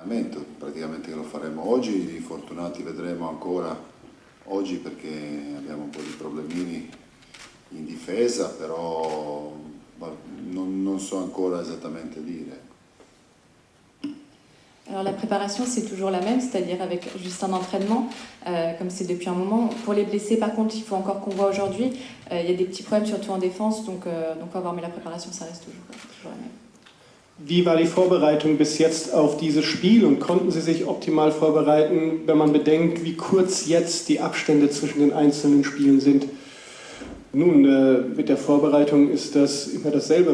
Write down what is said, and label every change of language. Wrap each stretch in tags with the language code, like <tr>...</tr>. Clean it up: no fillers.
<it>allenamento, praticamente che lo faremo oggi. I fortunati vedremo ancora oggi perché abbiamo un po' di problemini in difesa, però non so ancora esattamente dire.</it> <fr>Alors la préparation c'est toujours la même, c'est-à-dire avec juste un entraînement, comme c'est depuis un moment. Pour les blessés par contre il faut encore qu'on voit aujourd'hui, il y a des petits problèmes surtout en défense, donc on va voir, mais la préparation ça reste toujours la même.</fr> <de>Wie war die Vorbereitung bis jetzt auf dieses Spiel und konnten Sie sich optimal vorbereiten, wenn man bedenkt, wie kurz jetzt die Abstände zwischen den einzelnen Spielen sind? Nun, mit der Vorbereitung ist das immer dasselbe.</de>